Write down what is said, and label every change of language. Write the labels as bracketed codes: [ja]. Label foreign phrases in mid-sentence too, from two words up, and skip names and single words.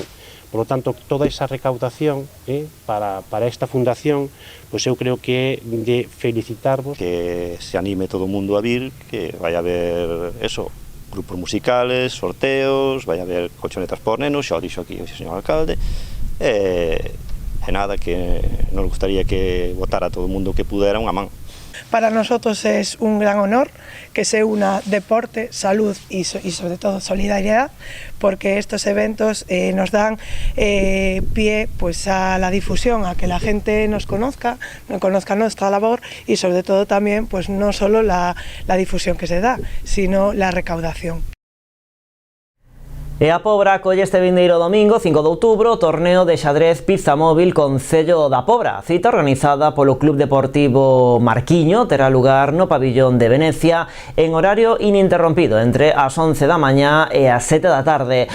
[es] Por lo tanto, toda esa recaudación para esta fundación, [gl] pois eu creo que é de felicitarvos. Que se anime todo o mundo a vir, que vai haber eso, [es] grupos musicales, [gl] sorteos, vai haber colchonetas por nenos, xa o dixo aquí o señor alcalde, e nada, que nos gustaría que votara todo o mundo que pudera unha man. [es] Para nosotros es un gran honor que se una deporte, salud y sobre todo solidaridad, porque estos eventos nos dan pie pues a la difusión, a que la gente nos conozca nuestra labor y sobre todo también pues no solo la difusión que se da, sino la recaudación. [gl] E a Pobra acolle este vindeiro domingo, 5 de outubro, o torneo de xadrez Pizza Móvil Concello da Pobra. Cita organizada polo Club Deportivo Marquiño terá lugar no pabillón de Venecia en horario ininterrompido entre as 11 da mañá e as 7 da tarde.